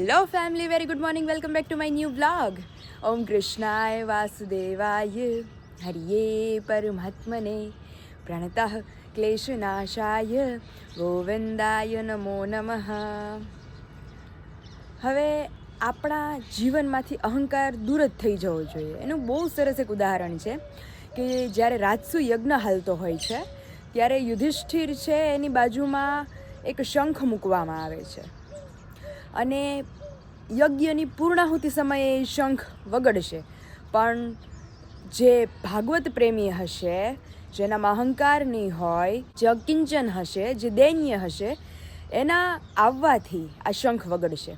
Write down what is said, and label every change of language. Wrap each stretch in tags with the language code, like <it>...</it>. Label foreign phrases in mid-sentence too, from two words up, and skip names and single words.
<en>family, very good morning. Welcome back to my new vlog.</en> <sa>ॐ कृष्णाय वासुदेवाय हरये परमात्मने प्रणतः क्लेशनाशाय गोविन्दाय नमो नमः.</sa> <gu>હવે આપણા જીવનમાંથી અહંકાર દૂર જ થઈ જવો જોઈએ. એનું બહુ સરસ એક ઉદાહરણ છે કે જ્યારે રાજસુ યજ્ઞ હાલતો હોય છે ત્યારે યુધિષ્ઠિર છે એની બાજુમાં એક શંખ મૂકવામાં આવે છે અને યજ્ઞની પૂર્ણાહુતિ સમયે એ શંખ વગડશે, પણ જે ભાગવત પ્રેમી હશે, જેનામાં અહંકાર નહીં હોય, જે અકિંચન હશે, જે દૈન્ય હશે, એના આવવાથી આ શંખ વગડશે.</gu>